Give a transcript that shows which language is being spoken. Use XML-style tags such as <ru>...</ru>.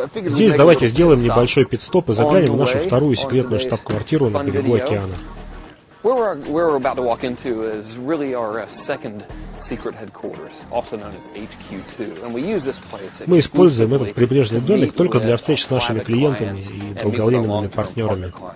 <ru>Здесь давайте сделаем небольшой пит-стоп и заглянем в нашу вторую секретную штаб-квартиру на берегу океана.</ru> <en>Where we're about to walk into is really our second secret headquarters, also known as HQ2. And we use this place.</en> <ru>Мы используем этот прибрежный домик только для встреч с нашими клиентами и долговременными партнерами.</ru>